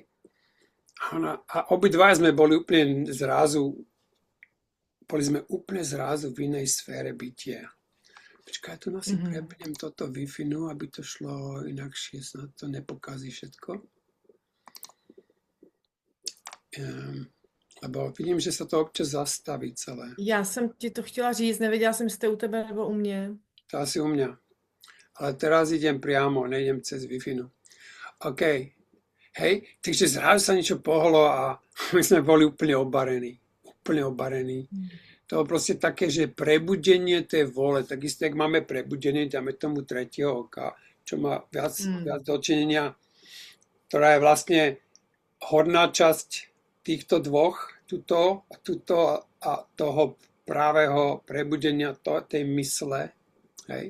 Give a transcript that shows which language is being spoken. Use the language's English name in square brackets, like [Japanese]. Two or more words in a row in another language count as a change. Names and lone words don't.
[Slovak] A obidva sme boli úplne zrazu v inej sfére bytia. Počkaj, tu si prepnem toto Wi-Fi, aby to šlo inakšie, snad to nepokazí všetko. Lebo vidím, že sa to občas zastaví celé. [Czech] Já jsem ti to chtěla říct, nevěděla jsem, jestli to je u tebe nebo u mě. [Slovak] To asi u mňa. Ale teraz idem priamo, nejdem cez Wi-Fi. OK. Hej, takže zrazu sa niečo pohlo a my sme boli úplne obarení. To bolo proste také, že prebudenie tej vôle, takisto, jak máme prebudenie, dáme tomu tretieho oka, čo má viac dočinenia, ktorá je vlastne horná časť týchto dvoch, tuto a toho právého prebudenia tej mysle, hej.